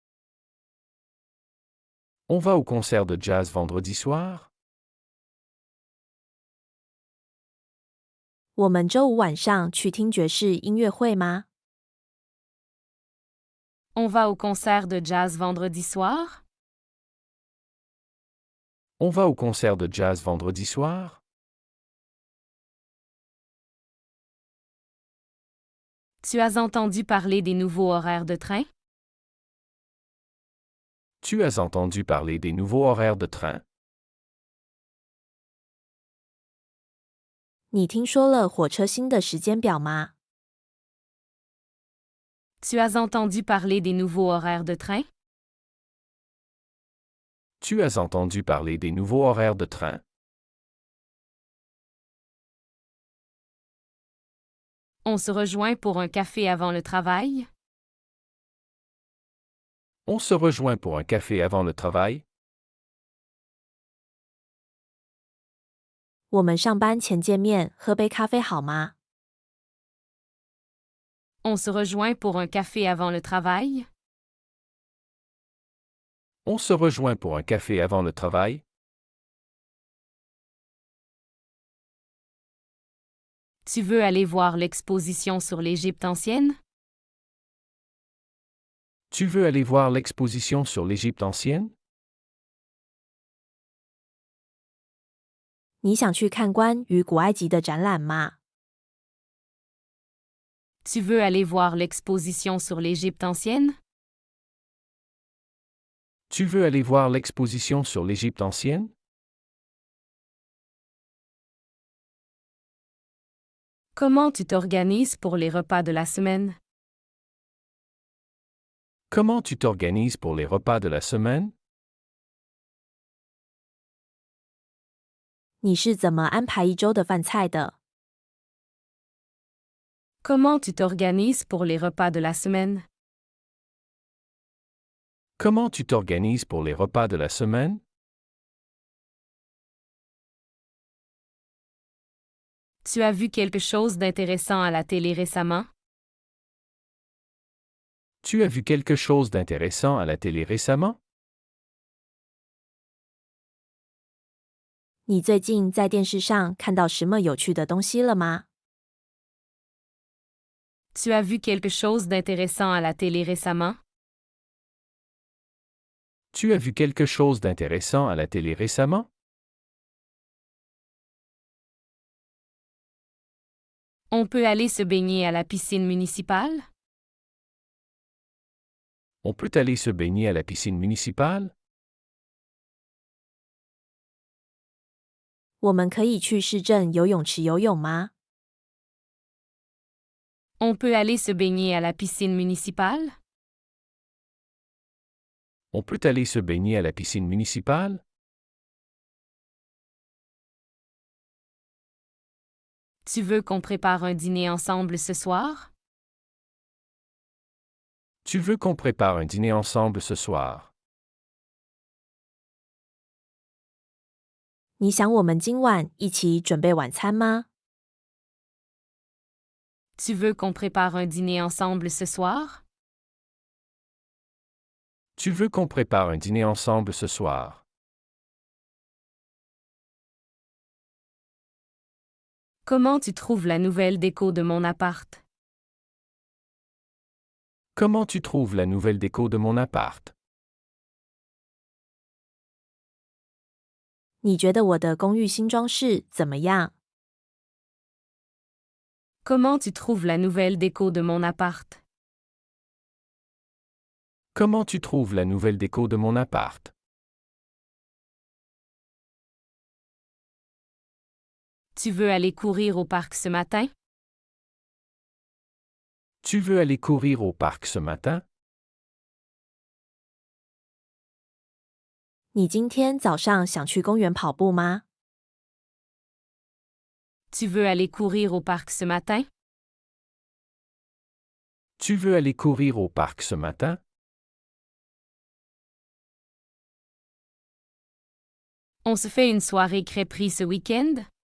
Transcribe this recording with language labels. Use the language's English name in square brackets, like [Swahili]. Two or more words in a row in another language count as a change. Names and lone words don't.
[French] On va au concert de jazz vendredi soir? [Chinese] 我们周五晚上去听爵士音乐会吗？ [French] On va au concert de jazz vendredi soir? On va au concert de jazz vendredi soir? Tu as entendu parler des nouveaux horaires de train? Tu as entendu parler des nouveaux horaires de train? [Chinese] 你听说了火车新的时间表吗？ [French] Tu as entendu parler des nouveaux horaires de train? Tu as entendu parler des nouveaux horaires de train? On se rejoint pour un café avant le travail? On se rejoint pour un café avant le travail? [Chinese] 我们上班前见面喝杯咖啡好吗？ [French] On se rejoint pour un café avant le travail? On se rejoint pour un café avant le travail? Tu veux aller voir l'exposition sur l'Égypte ancienne? Tu veux aller voir l'exposition sur l'Égypte ancienne? [Chinese] 你想去看关于古埃及的展览吗？ [French] Tu veux aller voir l'exposition sur l'Égypte ancienne? Tu veux aller voir l'exposition sur l'Égypte ancienne? Comment tu t'organises pour les repas de la semaine? Comment tu t'organises pour les repas de la semaine? [Chinese] 你是怎么安排一周的饭菜的？ [French] Comment tu t'organises pour les repas de la semaine? Comment tu t'organises pour les repas de la semaine? Tu as vu quelque chose d'intéressant à la télé récemment? Tu as vu quelque chose d'intéressant à la télé récemment? [Chinese] 你最近在电视上看到什么有趣的东西了吗？ [French] Tu as vu quelque chose d'intéressant à la télé récemment? Tu as vu quelque chose d'intéressant à la télé récemment? On peut aller se baigner à la piscine municipale? On peut aller se baigner à la piscine municipale? [Chinese] 我们可以去市政游泳池游泳吗？ [French] On peut aller se baigner à la piscine municipale? On peut aller se baigner à la piscine municipale? Tu veux qu'on prépare un dîner ensemble ce soir? Tu veux qu'on prépare un dîner ensemble ce soir? [Chinese] 你想我们今晚一起准备晚餐吗？ [French] Tu veux qu'on prépare un dîner ensemble ce soir? Tu veux qu'on prépare un dîner ensemble ce soir? Comment tu trouves la nouvelle déco de mon appart? Comment tu trouves la nouvelle déco de mon appart? [Chinese] 你觉得我的公寓新装饰怎么样？ [French] Comment tu trouves la nouvelle déco de mon appart? Comment tu trouves la nouvelle déco de mon appart? Tu veux aller courir au parc ce matin? Tu veux aller courir au parc ce matin? [Chinese] 你今天早上想去公园跑步吗？ [French] Tu veux aller courir au parc ce matin? Tu veux aller courir au parc ce matin? On se fait une soirée crêperie ce week-end?